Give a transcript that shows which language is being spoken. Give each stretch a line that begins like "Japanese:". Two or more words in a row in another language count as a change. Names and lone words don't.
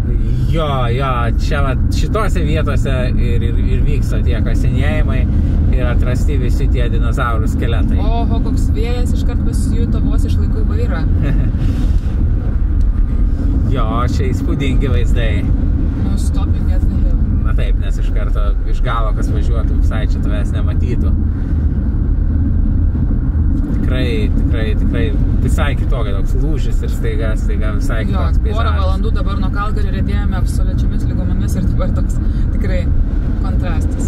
Lithuanian: Jo, čia šitose vietose ir vyksta tie kasinėjimai ir atrasti visi tie dinozaurų skeletai. Oho, koks vėjas iškart pasijuto, vos išlaikau vairą. Jo, čia įspūdingi vaizdai.
English: No stopping at the hill.
Lithuanian: Na taip, nes iš karto iš galo, kas važiuotų, visai čia tavęs nematytų. Tikrai visai kitokia, toks lūžis ir staiga visai kitoks peizažas. Porą valandų dabar nuo Calgary riedėjome absoliučiomis lygomis ir dabar toks tikrai kontrastas.